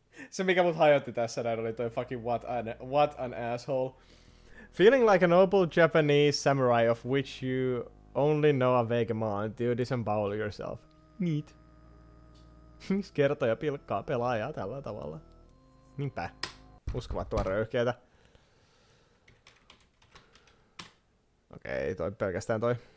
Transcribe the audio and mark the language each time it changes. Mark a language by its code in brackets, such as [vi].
[fi] Se mikä mut hajotti tässä näin oli toi [en] fucking what an asshole. Feeling like a noble Japanese samurai of which you only know a vague amount, you disembowel yourself. Neat. [fi] Miksi kertoja pilkkaa pelaajaa tällä tavalla? Niinpä. Uskomattoman röyhkeetä. Okei, toi pelkästään toi.